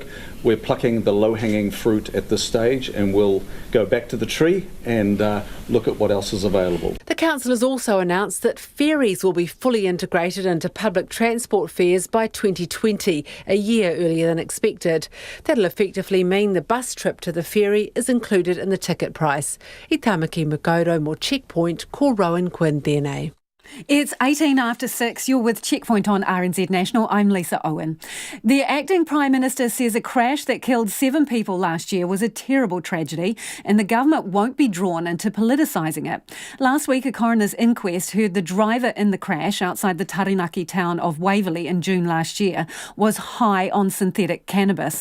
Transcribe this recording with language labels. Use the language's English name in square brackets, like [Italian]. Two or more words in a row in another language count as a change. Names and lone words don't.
[English] We're plucking the low-hanging fruit at this stage, and we'll go back to the tree and look at what else is available. The council has also announced that ferries will be fully integrated into public transport fares by 2020, a year earlier than expected. That'll effectively mean the bus trip to the ferry is included in the ticket price. [Māori] I Tamaki Makoto mo Checkpoint, ko Rowan Quinn tēnei. [English] It's 18 after 6. You're with Checkpoint on RNZ National. I'm Lisa Owen. The acting Prime Minister says a crash that killed 7 people last year was a terrible tragedy and the government won't be drawn into politicising it. Last week, a coroner's inquest heard the driver in the crash outside the Taranaki town of Waverley in June last year was high on synthetic cannabis.